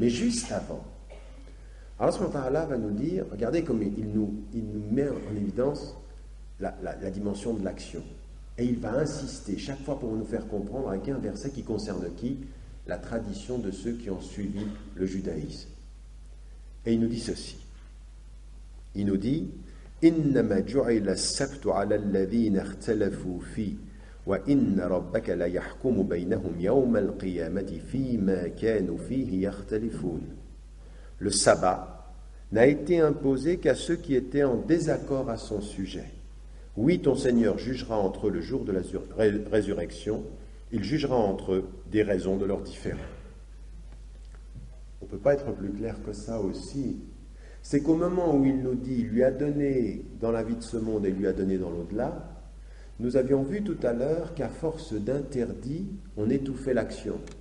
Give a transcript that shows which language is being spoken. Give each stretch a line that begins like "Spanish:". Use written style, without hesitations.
French: Mais juste avant, Allah subhanahu wa ta'ala va nous dire, regardez comme il nous met en évidence la dimension de l'action. Et il va insister chaque fois pour nous faire comprendre avec un verset qui concerne qui? La tradition de ceux qui ont suivi le judaïsme. Et il nous dit ceci. Il nous dit
Arabic: إِنَّمَا جُعِلَ السَّبْتُ عَلَى الَّذِينَ اخْتَلَفُوا فِيهِ وَإِنَّ رَبَّكَ لَيَحْكُمُ بَيْنَهُمْ يَوْمَ الْقِيَامَةِ فِيمَا كَانُوا فِيهِ يَخْتَلِفُونَ.
French: Le sabbat n'a été imposé qu'à ceux qui étaient en désaccord à son sujet. Oui, ton Seigneur jugera entre eux le jour de la résurrection, il jugera entre eux des raisons de leurs différends. On ne peut pas être plus clair que ça aussi. C'est qu'au moment où il nous dit, il lui a donné dans la vie de ce monde et il lui a donné dans l'au-delà, nous avions vu tout à l'heure qu'à force d'interdits, on étouffait l'action.